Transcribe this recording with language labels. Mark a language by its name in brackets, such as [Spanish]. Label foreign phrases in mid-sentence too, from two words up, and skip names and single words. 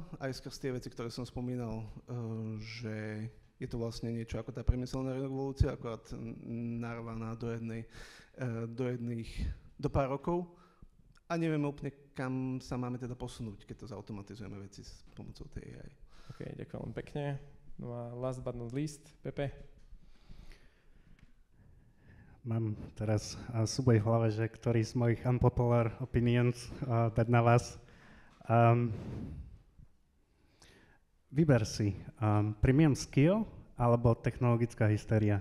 [Slovak] Aj skrz tie veci, ktoré som spomínal, že je to vlastne niečo ako tá priemyselná revolúcia, akorát narvaná do pár rokov a nevieme úplne, kam sa máme teda posunúť, keď to zautomatizujeme veci s pomocou tej AI. OK, ďakujem pekne. No a [English] last but not least, [Slovak] Pepe. Mám teraz súboj v hlave, že ktorý z mojich [English] unpopular opinions [Slovak] dať na vás. Vyber si [English] premium skill [Slovak] alebo technologická hysteria.